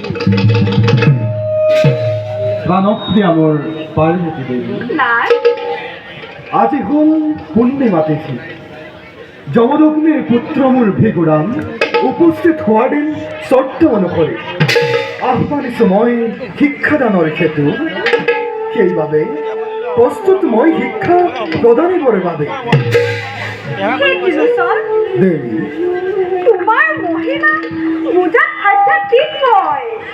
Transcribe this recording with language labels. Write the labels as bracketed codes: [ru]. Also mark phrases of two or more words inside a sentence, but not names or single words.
[as] প্রাণপ্রিয়া মোর পার্বতী দেবী, আজি হল পূর্ণিমা তিথি। যমদগ্নির পুত্র মোর ভিগুরাম উপস্থিত হওয়া দিন শর্ত অনুসৰি আহ্বানিছো মই শিক্ষাদানৰ হেতু। সেইবাবে প্ৰস্তুত মই শিক্ষা প্ৰদানিবৰ বাবে। দেৱী, তোমাৰ মহিমা বুজাত আধ্যাত্মিক হয়।